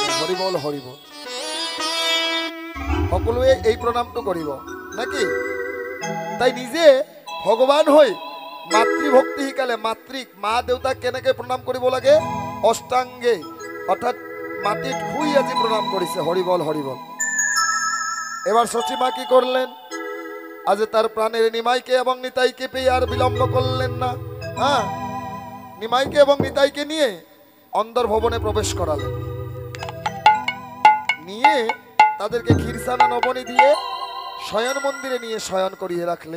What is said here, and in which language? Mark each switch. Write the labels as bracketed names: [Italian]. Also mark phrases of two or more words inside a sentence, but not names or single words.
[Assamese] হৰিবল হৰিবল। সকলোৱে এই প্ৰণামটো কৰিব নাকি? তাই নিজে ভগৱান হৈ মাতৃভক্তি শিকালে। মাতৃক, মা দেউতাক কেনেকে প্ৰণাম কৰিব লাগে? অষ্টাংগে, অর্থাৎ মাটিত শুই আজি প্রণাম করেছে। হরিবল হরিবল। [Bangla] এবার সচিমা কি করলেন? আজ তার প্রাণের নিমাইকে এবং নিতাইকে পেয়ে আর বিলম্ব করলেন না। নিমাইকে এবং নিতাইকে নিয়ে অন্দর ভবনে প্রবেশ করালেন, নিয়ে তাদেরকে ক্ষীরসানা নবনী দিয়ে শয়ন মন্দিরে নিয়ে শয়ন করিয়ে রাখলেন।